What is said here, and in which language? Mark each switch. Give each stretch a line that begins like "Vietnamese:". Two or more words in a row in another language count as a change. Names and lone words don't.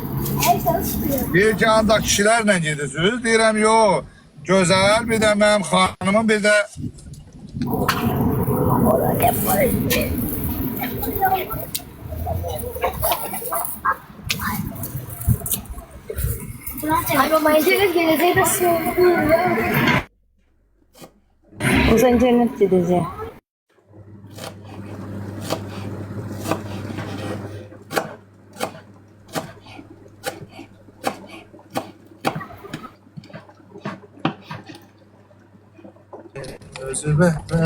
Azerbaijani: Deyir ki, ancaq kişilərlə gedirsiniz. Deyirəm, yox. Gözəl, bir də mənim xanımım, bir də...
Turkish: Ay baba internet geleceği de söylüyor. Uzun internet gideceğim.
Azerbaijani: Özü be.